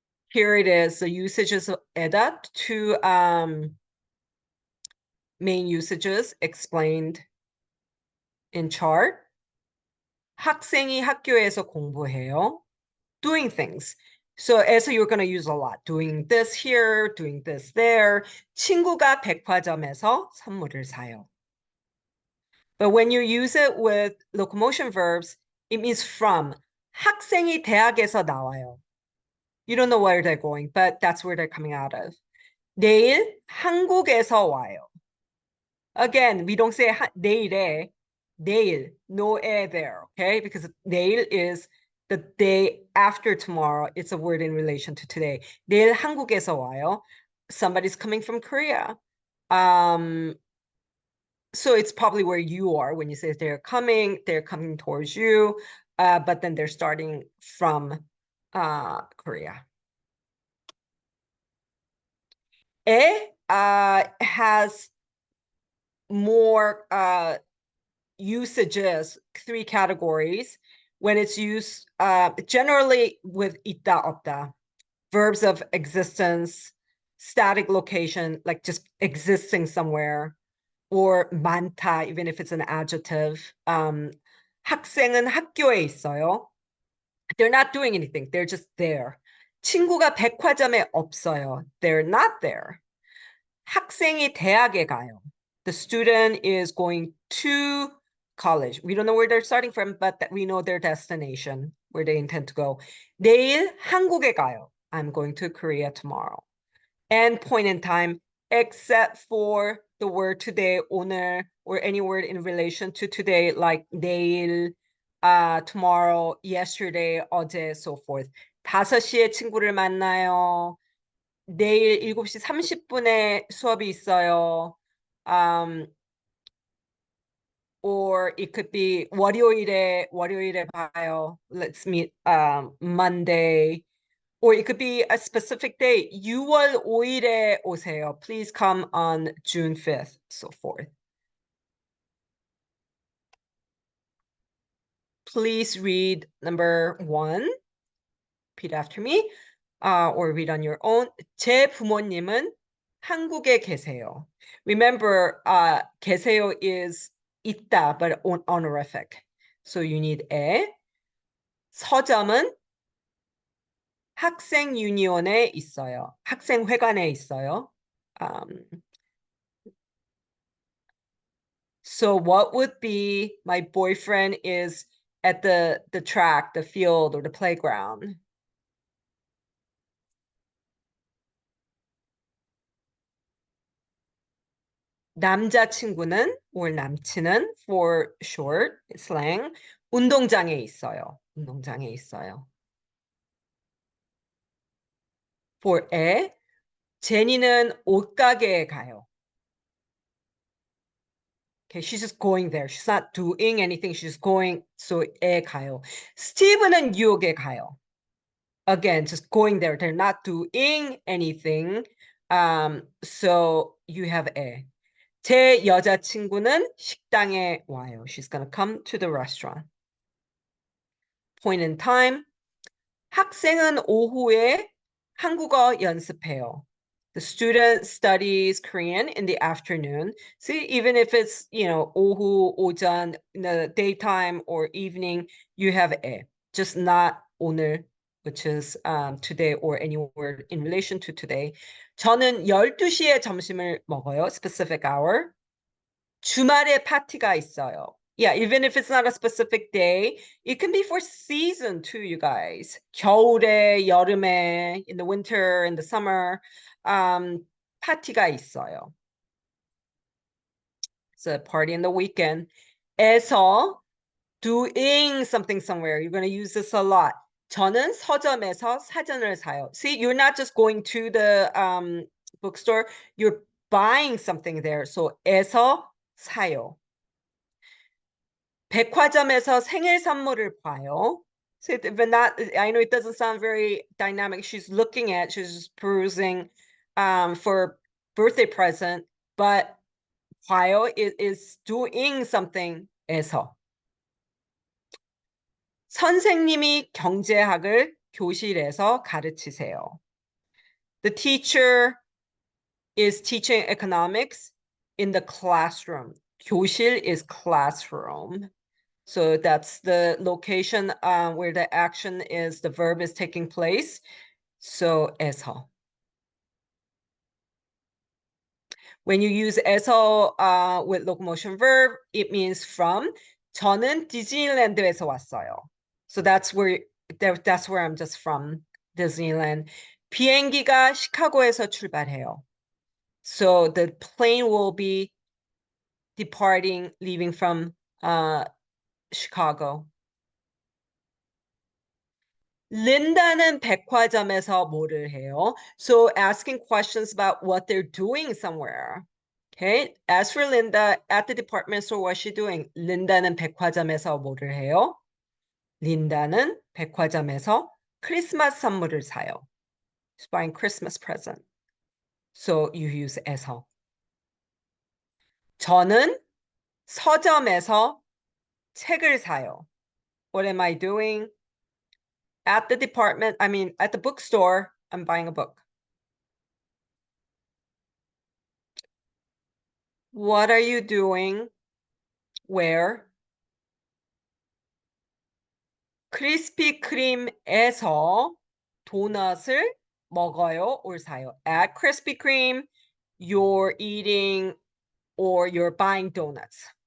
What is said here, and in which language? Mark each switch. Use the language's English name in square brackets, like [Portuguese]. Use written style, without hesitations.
[English] Here it is, the usages of EDAT, two main usages explained in chart. [Korean] 학생이 학교에서 공부해요. [English] Doing things. So as you're going to use a lot. Doing this here, doing this there. [Korean] 친구가 백화점에서 선물을 사요. [English] But when you use it with locomotion verbs, it means from. [Korean] 학생이 대학에서 나와요. [English] You don't know where they're going, but that's where they're coming out of. [Korean] 내일 한국에서 와요. [English] Again, we don't say 내일에, 내일, no 에 there, okay? Because 내일 is the day after tomorrow. It's a word in relation to today. [Korean] 내일 한국에서 와요. [English] Somebody's coming from Korea. So it's probably where you are when you say they're coming towards you, but then they're starting from Korea. 에 has more usages, 3 categories. When it's used generally with 있다, 없다, verbs of existence, static location, like just existing somewhere, or 많다, even if it's an adjective. [Korean] 학생은 학교에 있어요. [English] They're not doing anything. They're just there. [Korean] 친구가 백화점에 없어요. [English] They're not there. [Korean] 학생이 대학에 가요. [English] The student is going to college. We don't know where they're starting from, but we know their destination, where they intend to go. [Korean] 내일 한국에 가요. [English] I'm going to Korea tomorrow. And point in time, except for the word today, 오늘, or any word in relation to today, like 내일, tomorrow, yesterday, 어제, so forth. [Korean] 5시에 친구를 만나요. 내일 7시 30분에 수업이 있어요. [English] Or it could be [Korean] 월요일에 봐요. [English] Let's meet Monday. Or it could be a specific day. [Korean] 6월 5일에 오세요. [English] Please come on June 5th, so forth. Please read number 1. Repeat after me, or read on your own. [Korean] 제 부모님은 한국에 계세요. [English] Remember, 계세요 is 있다, but honorific. So you need 에. [Korean] 서점은 학생 유니온에 있어요. 학생회관에 있어요. [English] So what would be my boyfriend is at the track, the field, or the playground? [Korean] 남자친구는 or 남친은 [English] for short slang [Korean] 운동장에 있어요. 운동장에 있어요. For 에 제니는 옷가게에 가요. [English] Okay, she's just going there. She's not doing anything. She's going. [Korean] So 에 가요. 스티브는 뉴욕에 가요. [English] Again, just going there. They're not doing anything. So you have 에. [Korean] 제 여자친구는 식당에 와요. [English] She's gonna come to the restaurant. Point in time. [Korean] 학생은 오후에 한국어 연습해요. [English] The student studies Korean in the afternoon. See, even if it's, 오후, 오전, in the daytime or evening, you have 에. Just not 오늘, which is today or any word in relation to today. [Korean] 저는 12시에 점심을 먹어요. [English] Specific hour. [Korean] 주말에 파티가 있어요. [English] Yeah, even if it's not a specific day, it can be for season too, you guys. [Korean] 겨울에, 여름에, [English] in the winter, in the summer, [Korean] 파티가 있어요. [English] It's a party in the weekend. 에서 doing something somewhere. You're going to use this a lot. [Korean] 저는 서점에서 사전을 사요. [English] See, you're not just going to the bookstore. You're buying something there. [Korean] So 에서 사요. 백화점에서 생일 선물을 봐요. [English] So but not, I know it doesn't sound very dynamic. She's just perusing for birthday present, but while it is doing something 에서. [Korean] 선생님이 경제학을 교실에서 가르치세요. [English] The teacher is teaching economics in the classroom. 교실 is classroom. So that's the location where the action is, the verb is taking place. So 에서. When you use 에서 with locomotion verb, it means from. [Korean] 저는 디즈니랜드에서 왔어요. [English] So that's where I'm just from, Disneyland. [Korean] 비행기가 시카고에서 출발해요. [English] So the plane will be departing, leaving from Chicago. [Korean] 린다는 백화점에서 뭐를 해요? [English] So asking questions about what they're doing somewhere. Okay, as for Linda, at the department store, what's she doing? [Korean] 린다는 백화점에서 뭐를 해요? 린다는 백화점에서 크리스마스 선물을 사요. [English] She's buying Christmas present. So you use 에서. [Korean] 저는 서점에서 책을 사요. [English] What am I doing? At the bookstore, I'm buying a book. What are you doing? Where? [Korean] 크리스피 크림에서 도넛을 먹어요 or 사요. [English] At Krispy Kreme, you're eating or you're buying donuts.